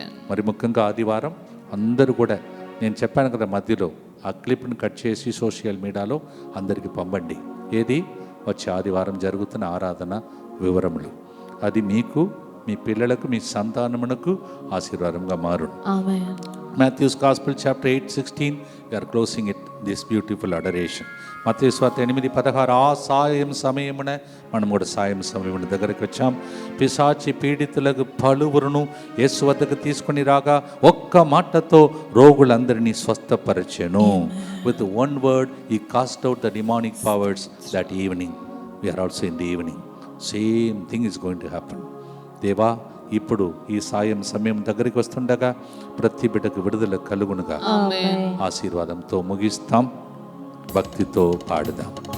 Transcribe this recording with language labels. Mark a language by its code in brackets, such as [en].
[te] మరి ముఖ్యంగా ఆదివారం అందరూ కూడా, నేను చెప్పాను కదా మధ్యలో, ఆ క్లిప్ని కట్ చేసి సోషల్ మీడియాలో అందరికీ పంపండి. ఏది వచ్చే ఆదివారం జరుగుతున్న ఆరాధన వివరములు. అది మీకు, మీ పిల్లలకు, మీ సంతానమునకు ఆశీర్వాదంగా మారును. [en] Matthew's Gospel chapter 8:16, we are closing it, this beautiful adoration. [te] మత్తయి సువార్త 8:16, ఆ సాయం సమయమున మనం కూడా సాయం సమయమున దగ్గరికి వచ్చాం. పిశాచి పీడితులకు పలువురును యేసు వద్దకు తీసుకొని రాగా ఒక్క మాటతో రోగులందరినీ స్వస్థపరచెను. [en] With one word he cast out the demonic powers that evening. We are also in the evening. Same thing is going to happen. [te] దేవా, ఇప్పుడు ఈ సాయం సమయం దగ్గరికి వస్తుండగా ప్రతి బిడ్డకు విడుదల కలుగునుగా. ఆశీర్వాదంతో ముగిస్తాం, భక్తితో పాడుదాం.